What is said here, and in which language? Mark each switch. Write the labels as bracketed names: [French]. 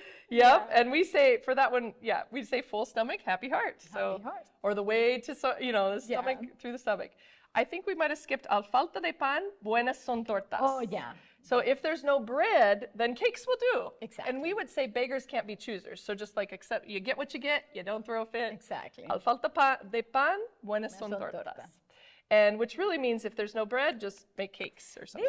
[English] Yep, and we say for that one, we say full stomach, happy heart. So, Happy heart. or the way to, the stomach through the stomach. I think we might have skipped [Spanish] al falta de pan, buenas son tortas. [English] Oh, yeah. So if there's no bread, then cakes will do. Exactly. And we would say beggars can't be choosers. So just like accept, you get what you get, you don't throw a fit. Exactly. [Spanish] Al falta de pan, buenas son tortas. [English] and which really means if there's no bread, just make cakes or something.